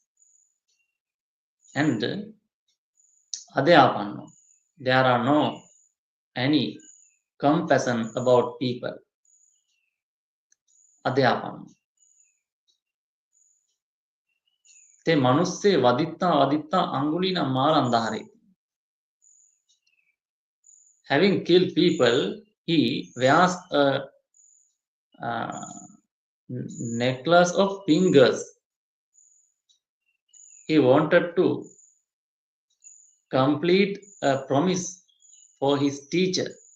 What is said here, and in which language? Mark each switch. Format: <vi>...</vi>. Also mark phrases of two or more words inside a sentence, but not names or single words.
<pi>And adyapanno.</pi> <en>There are no any compassion about people.</en> <pi>Adyapanno. Te manusse vaditta angulina marandhare.</pi> <en>Having killed people, he wears a necklace of fingers. He wanted to complete a promise for his teacher.</en>